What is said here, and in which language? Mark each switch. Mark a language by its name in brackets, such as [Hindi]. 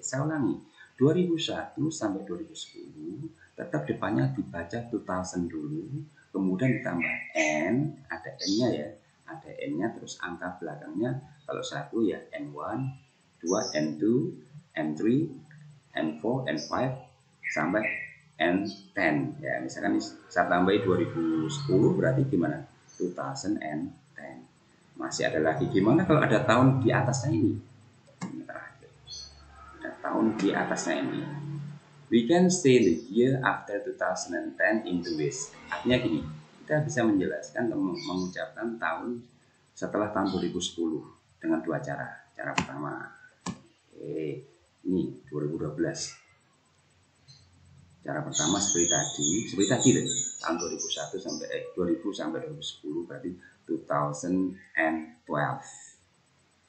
[Indonesian] Saya ulangi, 2001 sampai 2010 tetap depannya dibaca 2000 dulu, kemudian ditambah N, ada N-nya ya, ada N-nya, terus angka belakangnya kalau 1 ya N1, 2 N2, N3, N4, N5 sampai N10 ya. Misalkan saya tambahin 2010 berarti gimana? 2010. Masih ada lagi, gimana kalau ada tahun di atasnya ini? Ini terakhir. Ada tahun di atasnya ini. [English] We can say the year after 2010 in two ways. [Indonesian] Artinya gini, kita bisa menjelaskan atau mengucapkan tahun setelah tahun 2010 dengan dua cara. Cara pertama, ini 2012. Cara pertama seperti tadi loh, tahun 2000 sampai 2010 berarti 2012.